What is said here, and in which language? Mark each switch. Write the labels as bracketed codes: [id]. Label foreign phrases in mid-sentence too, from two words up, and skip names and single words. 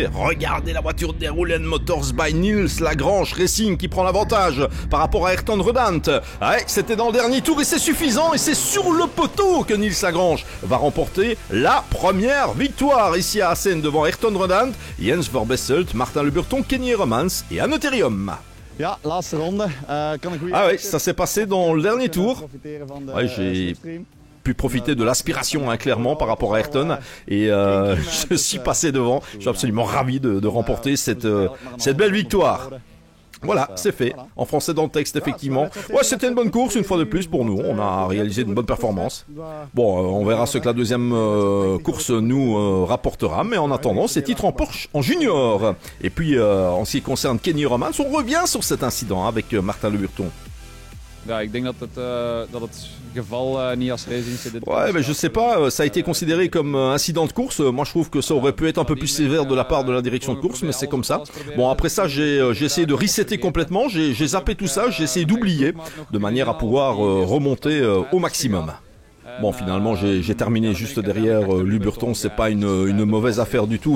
[fr] Regardez la voiture des Roulen Motors by Nils Lagrange Racing qui prend l'avantage par rapport à Ayrton Redant. Ouais, c'était dans le dernier tour et c'est suffisant et c'est sur le poteau que Nils Lagrange va remporter la première victoire ici à Assen devant Ayrton Redant, Jens Verbesselt, Martin Le Burton, Kenny Romans et Anne Therium. [nl] Ja, laatste ronde. [fr] Oui, ça s'est passé dans le dernier tour. Ouais, j'ai pu profiter de l'aspiration clairement par rapport à Ayrton et je suis passé devant. Je suis absolument ravi de remporter cette belle victoire. Voilà, c'est fait. En français dans le texte, effectivement. Ouais, c'était une bonne course, une fois de plus pour nous. On a réalisé une bonne performance. Bon, on verra ce que la deuxième course nous rapportera. Mais en attendant, c'est titre en Porsche en junior. Et puis, en ce qui concerne Kenny Romans, on revient sur cet incident avec Martin Le Burton. [nl] Ja, ik denk dat het geval niet als race-incident. [fr] Ouais, mais je sais pas, ça a été considéré comme incident de course. Moi, je trouve que ça aurait pu être un peu plus sévère de la part de la direction de course, mais c'est comme ça. Bon, après ça, j'ai essayé de resetter complètement, j'ai zappé tout ça, j'ai essayé d'oublier, de manière à pouvoir remonter au maximum. Bon, finalement, j'ai terminé juste derrière Le Burton, c'est pas une mauvaise affaire du tout.